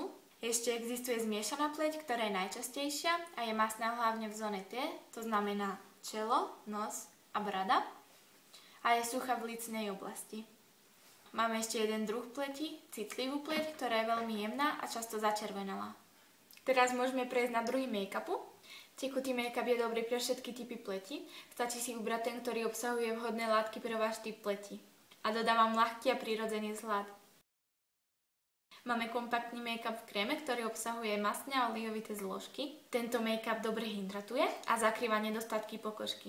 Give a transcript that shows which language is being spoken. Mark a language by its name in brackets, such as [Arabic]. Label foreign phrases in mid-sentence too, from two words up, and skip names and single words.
[Slovak] Ešte existuje zmiešaná pleť, ktorá je najčastejšia a je masná hlavne v zóne T, to znamená čelo, nos a brada. A je suchá v lícnej oblasti. Máme ešte jeden druh pleti, citlivú pleť, ktorá je veľmi jemná a často začervenalá. Teraz môžeme prejsť na druhý make-upu. Tekutý make-up je dobrý pre všetky typy pleti. Stačí si vybrať ten, ktorý obsahuje vhodné látky pre váš typ pleti. A dodávam ľahký a prirodzený vzhľad. Máme kompaktný make-up v kréme, ktorý obsahuje masné a olejovité zložky. Tento make-up dobre hydratuje a zakrýva nedostatky pokožky.